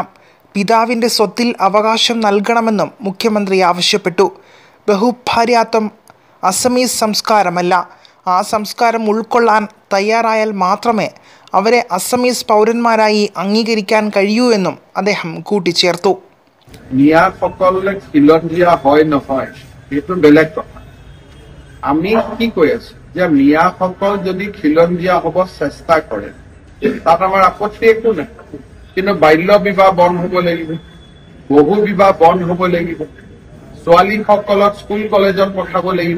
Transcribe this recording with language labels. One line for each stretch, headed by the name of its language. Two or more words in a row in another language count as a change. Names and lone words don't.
Malayalam: പിതാവിൻ്റെ സ്വത്തിൽ അവകാശം നൽകണമെന്നും മുഖ്യമന്ത്രി ആവശ്യപ്പെട്ടു. ബഹുഭാര്യാത്വം അസമീസ് സംസ്കാരമല്ല. ആ സംസ്കാരം ഉൾക്കൊള്ളാൻ തയ്യാറായാൽ മാത്രമേ അവരെ അസമീസ് പൗരന്മാരായി അംഗീകരിക്കാൻ കഴിയൂ എന്നും അദ്ദേഹം കൂട്ടിച്ചേർത്തു.
Assamese: আমি কি কৈ আছো যে মিয়াসকল যদি খিলঞ্জীয়া হব চেষ্টা কৰে তাত আমাৰ আপত্তি একো নাই, কিন্তু বাল্য বিবাহ বন্ধ হব লাগিব, বহু বিবাহ বন্ধ হব লাগিব, ছোৱালীসকলক স্কুল কলেজত পঠাব লাগিব.